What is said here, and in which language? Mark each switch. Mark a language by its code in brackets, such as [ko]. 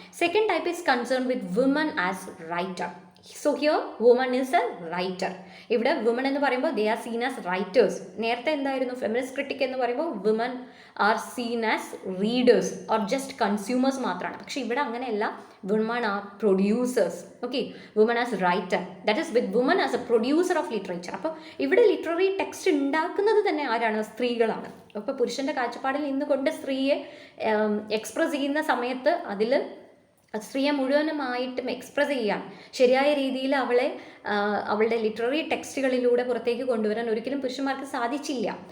[en] Second type is concern with woman as writer. So here woman is a writer. [ml] ഇവിടെ woman എന്ന് പറയുമ്പോൾ [en] They are seen as writers. [ml] നേരത്തെ എന്തായിരുന്നു feminist critic എന്ന് പറയുമ്പോൾ [en] woman are seen as readers or just consumers [ml] മാത്രമാണ്. പക്ഷേ ഇവിടെ അങ്ങനെയല്ല, [en] women are producers. Okay, women as writer, that is with women as a producer of literature. [ml] അപ്പോൾ ഇവിടെ ലിറ്റററി ടെക്സ്റ്റ് ഉണ്ടാക്കുന്നത് തന്നെ ആരാണ്? സ്ത്രീകളാണ്. അപ്പോൾ പുരുഷൻ്റെ കാഴ്ചപ്പാടിൽ നിന്നുകൊണ്ട് സ്ത്രീയെ എക്സ്പ്രസ് ചെയ്യുന്ന സമയത്ത് അതിൽ സ്ത്രീയെ മുഴുവനുമായിട്ടും എക്സ്പ്രസ് ചെയ്യാൻ ശരിയായ രീതിയിൽ അവളുടെ ലിറ്റററി ടെക്സ്റ്റുകളിലൂടെ പുറത്തേക്ക് കൊണ്ടുവരാൻ ഒരിക്കലും പുരുഷന്മാർക്ക് സാധിച്ചില്ല.